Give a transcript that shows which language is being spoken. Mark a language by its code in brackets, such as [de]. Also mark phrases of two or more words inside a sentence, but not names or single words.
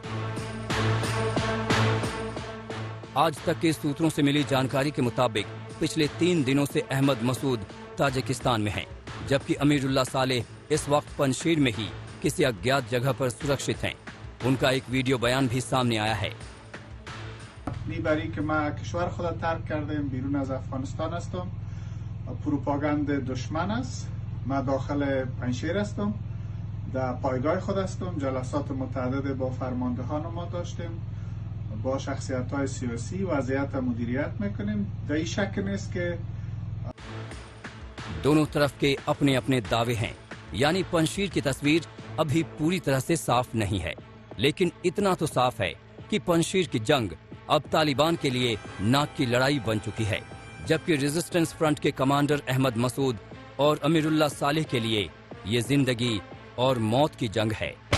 [hi] आज तक के सूत्रों से मिली जानकारी के मुताबिक पिछले 3 दिनों से अहमद मसूद ताजिकिस्तान में हैं, जबकि अमीरुल्लाह साले इस वक्त पंजशीर में ही किसी अज्ञात जगह पर सुरक्षित हैं। उनका एक वीडियो बयान भी सामने आया है। [fa] برای که ما کشور خود را ترک کردیم، بیرون از افغانستان هستم. پروپاگاند دشمن است. ما داخل پنجشیر هستم. در پایگاه خود هستم. جلسات متعدد با فرماندهان ما داشتیم. با شخصیت‌های سیاسی وضعیت مدیریت میکنیم. در این شک نیست که [hi] दोनों तरफ के अपने अपने दावे हैं, यानी पंजशीर की तस्वीर अभी पूरी तरह से साफ नहीं है, लेकिन इतना तो साफ है कि पंजशीर की जंग अब तालिबान के लिए नाक की लड़ाई बन चुकी है, जबकि रेजिस्टेंस फ्रंट के कमांडर अहमद मसूद और अमीरुल्लाह सालेह के लिए ये जिंदगी और मौत की जंग है।